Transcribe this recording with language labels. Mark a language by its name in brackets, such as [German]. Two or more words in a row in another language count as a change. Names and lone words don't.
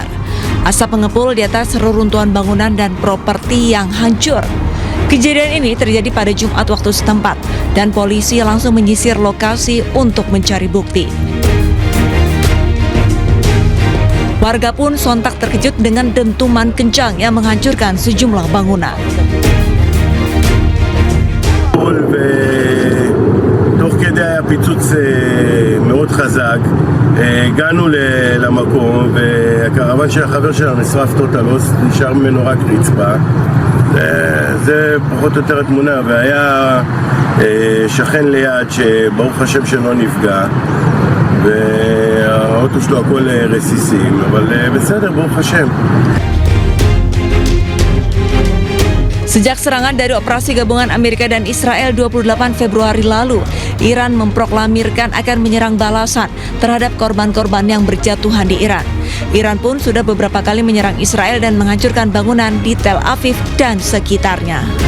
[Indonesian] Asap mengepul di atas reruntuhan bangunan dan properti yang hancur. Kejadian ini terjadi pada Jumat waktu setempat dan polisi langsung menyisir lokasi untuk mencari bukti. Warga pun sontak terkejut dengan dentuman kencang yang menghancurkan sejumlah bangunan. [Hebrew] תוך כדי היה פיצוץ מאוד חזק, הגענו למקום והקרוון של החבר שלנו נשרף טוטלוס, נשאר ממנו רק רצפה. זה פחות או יותר התמונה, והיה שכן ליד שברוך השם שלא נפגע, והאוטו שלו הכל רסיסים, אבל בסדר, ברוך השם. [Indonesian] Sejak serangan dari operasi gabungan Amerika dan Israel 28 Februari lalu, Iran memproklamirkan akan menyerang balasan terhadap korban-korban yang berjatuhan di Iran. Iran pun sudah beberapa kali menyerang Israel dan menghancurkan bangunan di Tel Aviv dan sekitarnya.